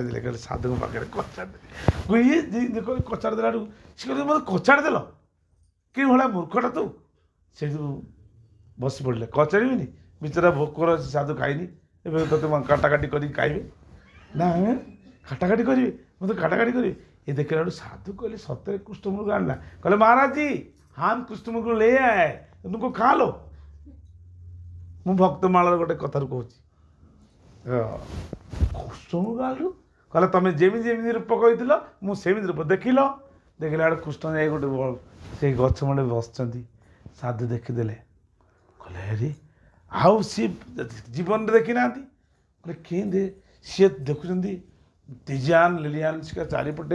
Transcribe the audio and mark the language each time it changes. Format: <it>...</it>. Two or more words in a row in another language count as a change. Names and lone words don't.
<or>ଦେଲେ କହିଲେ ସାଧୁଙ୍କ ପାଖରେ କଚାଡ଼ି ଦେଲେ ଇଏ ଦେଖ କଚାଡ଼ି ଦେଲାଠୁ ସେ କହିଲେ ମୋତେ କଚାଡ଼ି ଦେଲ କି ଭଳିଆ ମୂର୍ଖଟା ତୁ ସେଇଠୁ ବସି ପଡ଼ିଲେ କଚାଡ଼ିବିନି ବିଚରା ଭୋକର ଅଛି ସାଧୁ ଖାଇନି ଏବେ ତୋତେ କାଟାକାଟି କରିକି ଖାଇବେ ନା କାଟାକାଟି କରିବେ ମୋତେ କାଟାକାଟି କରିବେ ଏ ଦେଖିଲା ବେଳୁ ସାଧୁ କହିଲେ ସତରେ କୃଷ୍ଣମୃଗ ଆଣିଲା କହିଲେ</or> <hi>महाराज जी हम कृष्णमृग ले आए तुमको खा लो</hi> <or>ମୁଁ ଭକ୍ତମାଳର ଗୋଟେ କଥାରୁ କହୁଛି କୃଷ୍ଣମୃଗ ଆଣିଲୁ କହିଲେ ତମେ ଯେମିତି ଯେମିତି ରୂପ କହିଥିଲ ମୁଁ ସେମିତି ରୂପ ଦେଖିଲା ବେଳକୁ କୃଷ୍ଣ ଯାଇ ଗୋଟେ ସେଇ ଗଛ ମୂଳେ ବସିଛନ୍ତି ସାଧୁ ଦେଖିଦେଲେ କହିଲେ ଆରେ ଆଉ ସିଏ ଜୀବନରେ ଦେଖିନାହାନ୍ତି କହିଲେ କେମିତି ସିଏ ଦେଖୁଛନ୍ତି ଦିଜାନ ଲିଲିଆନ ଶିକା ଚାରିପଟେ</or>